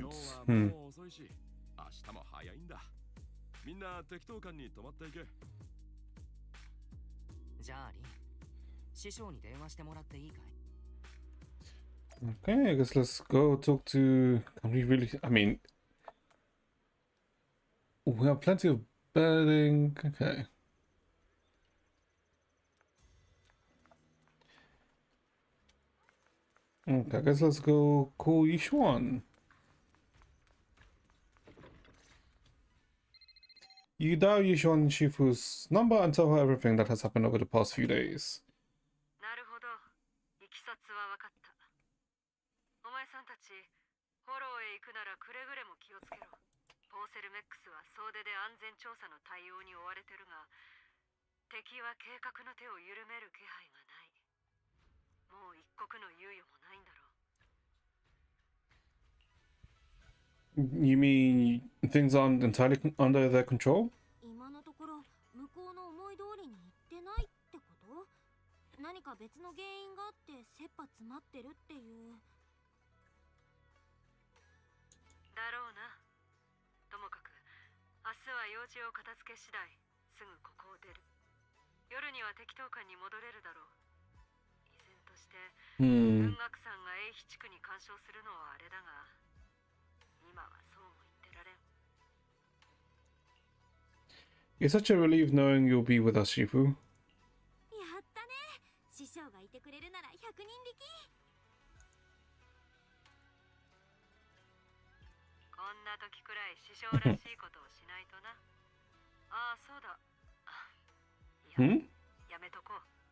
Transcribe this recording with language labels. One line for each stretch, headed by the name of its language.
Japanese: 今日はもう遅いし、明日も早いんだ。みんな適当感に泊まっていけ。じゃあリン、師匠に電話してもらっていいかい？
English: Okay, I guess let's go talk to. Can we really? I mean, we have plenty of bedding. Okay. Okay, I guess let's go call Yishuan. You dial Yishuan Shifu's number and tell her everything that has happened over the past few days.
Japanese: なるほど。いきさつは分かった。お前さんたち、フォローへ行くならくれぐれも気をつけろ。ポーセルメックスは総出で安全調査の対応に追われてるが、敵は計画の手を緩める気配がない。もう一刻の猶予もないんだろう。
English: You mean things aren't entirely under their control?
Japanese: 今のところ向こうの思い通りにいってないってこと？何か別の原因があって切羽詰まってるっていう。だろうな。ともかく、明日は用事を片付け次第、すぐここを出る。夜には適当感に戻れるだろう。依然として、文学さんが英比地区に干渉するのはあれだが、今はそうも言ってられん。
English: It's such a relief knowing you'll be with us, Shifu.
Japanese: やったね。師匠がいてくれるなら100人力。こんな時くらい師匠らしいことをしないとな。ああ、そうだ。いや、やめとこう。